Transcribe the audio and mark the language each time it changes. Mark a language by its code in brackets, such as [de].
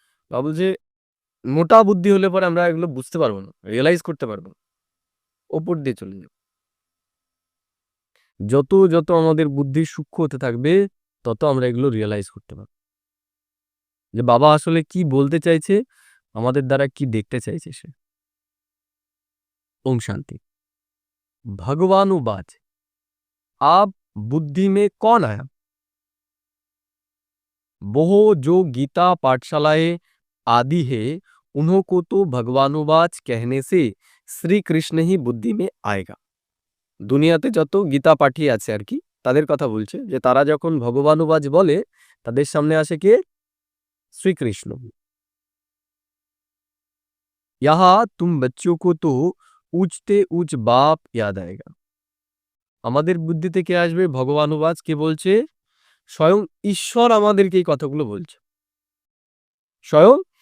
[bn] বাবা বলছে মোটা বুদ্ধি হলে পরে আমরা এগুলো বুঝতে পারবো না, রিয়েলাইজ করতে পারবো না, ওপর দিয়ে চলে যাবো। যত যত আমাদের বুদ্ধি সূক্ষ্ম হতে থাকবে, তত আমরা এগুলো রিয়েলাইজ করতে পারবো, যে বাবা আসলে কি বলতে চাইছে, আমাদের দ্বারা কি দেখতে চাইছে সে। [hi] ओम शांति। भगवानुवाच आप बुद्धि में कौन आया? वो जो गीता पाठशालाएं आदि है, उन्हों को तो भगवानुवाच कहने से श्री कृष्ण ही बुद्धि में आएगा। [bn] দুনিয়াতে যত গীতা পাঠী আছে আর কি, তাদের কথা বলছে যে তারা যখন ভগবানুবাজ বলে, তাদের সামনে আসে কে? শ্রীকৃষ্ণ। [hi] यहाँ तुम बच्चों को तो ऊंचते ऊंच बाप याद आएगा। [bn] আমাদের বুদ্ধিতে কে আসবে? ভগবানুবাজ। কে বলছে? স্বয়ং ঈশ্বর আমাদেরকে এই কথাগুলো বলছে। স্বয়ং